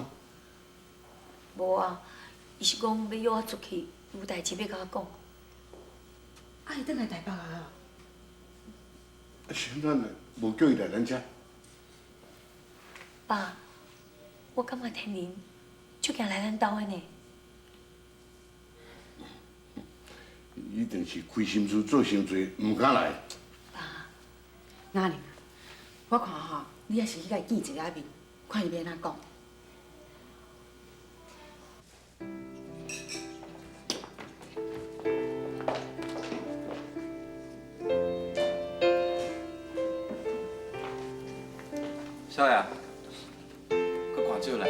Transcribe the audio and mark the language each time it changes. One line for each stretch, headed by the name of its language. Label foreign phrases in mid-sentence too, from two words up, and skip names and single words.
Min Nan Chinese: 无啊，伊是讲要约我出去，有代志要甲我讲。啊，伊转来台北啊？现在无叫伊来咱遮。爸，我感觉天林就惊来咱兜的呢。一定是亏心事做伤多，唔敢来。爸，雅玲啊，我看吼，你还是去甲伊见一下面，看伊要安怎讲。少爷，搁看酒来。